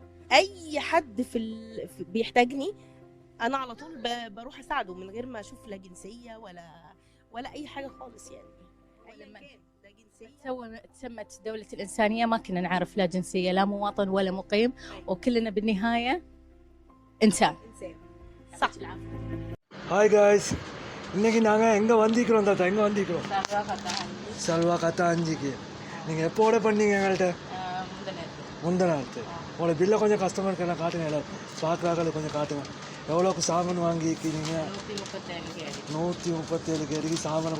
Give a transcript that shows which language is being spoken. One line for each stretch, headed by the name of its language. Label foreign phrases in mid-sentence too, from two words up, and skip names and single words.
Arabic: أي حد بيحتاجني أنا على طول بروح أساعده من غير ما أشوف لا جنسية ولا أي حاجة خالص يعني. أي مكان ده جنسية تسمت دولة الإنسانية ما كنا نعرف لا جنسية لا مواطن ولا مقيم وكلنا بالنهاية إنسان. صح.
English: hi guys,
Tamil: இன்றைக்கி நாங்கள் எங்கே வந்திக்கிறோம் தாத்தா? எங்கே வந்திக்கிறோம்? சல்வா கத்தா அஞ்சுக்கு. நீங்கள் எப்போ ஆர்டர் பண்ணீங்க எங்கள்கிட்ட? முந்தின நேரத்து. உங்களோட பில்லை கொஞ்சம் கஸ்டமருக்கு எல்லாம் காட்டுங்க, எல்லாம் பார்க்குறாக்களை கொஞ்சம் காட்டுங்க. எவ்வளோக்கு சாமான் வாங்கிக்கிறீங்க? 137 கேடிக்கு சாமான்.